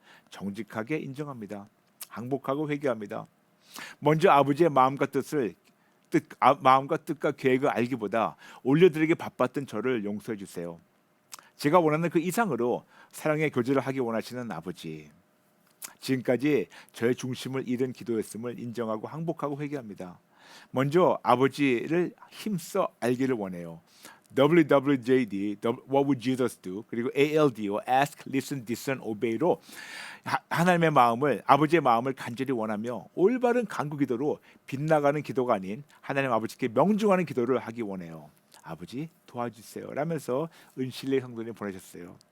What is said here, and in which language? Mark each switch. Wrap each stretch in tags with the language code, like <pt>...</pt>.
<ko>정직하게 인정합니다. 항복하고 회개합니다. 먼저 아버지의 마음과 뜻과 계획을 알기보다 올려드리기 바빴던 저를 용서해 주세요. 제가 원하는 그 이상으로 사랑의 교제를 하기 원하시는 아버지. 지금까지 저의 중심을 잃은 기도였음을 인정하고 항복하고 회개합니다. 먼저 아버지를 힘써 알기를 원해요.</ko> <en>WWJD, What would Jesus do?</en> <ko>그리고 ALDO,</ko> <en>Ask, Listen, Discern, Obey</en> <ko>로 하나님의 마음을 아버지의 마음을 간절히 원하며 올바른 간구 기도로 빗나가는 기도가 아닌 하나님 아버지께 명중하는 기도를 하기 원해요. 아버지 도와주세요. 라면서 은실리 성도님 보내셨어요.</ko>